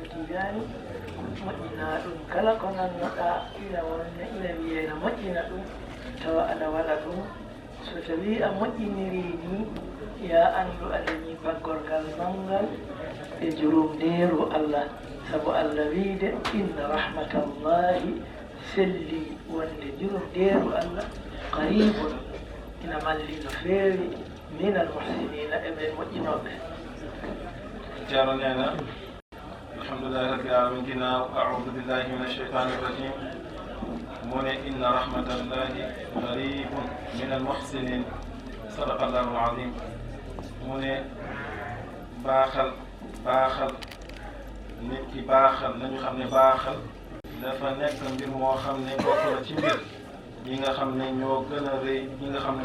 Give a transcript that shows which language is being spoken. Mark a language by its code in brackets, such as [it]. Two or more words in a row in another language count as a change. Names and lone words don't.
[ff] Tidiane moƴƴina ɗum kala ko nannoɗa ina wiyena moƴƴina ɗum tawa aɗa waɗa ɗum so tawi a moƴƴiniri ni ya anndu aɗani baggorgal mawgal e jurumdeeru Allah sabu Allah wiide [ar] إن رحمة الله [ff] selli wonde jurumdeeru Allah qaribun ina malli no feewi [ar] من المحسنين [ff] eɓe moƴƴinoɓe [wo] ceerno neena [ar] الحمد لله رب العالمين [wo] ginnaaw [ar] أعوذ بالله من الشيطان الرجيم [wo] mu ne [ar] إن رحمة الله قريب من المحسنين صدق الله العظيم [wo] mu ne baaxal nit ki baaxal nañu xam ne baaxal dafa nekk mbir moo xam ne bokk na ci mbir yi nga xam ne ñoo gën a rëy yi nga xam ne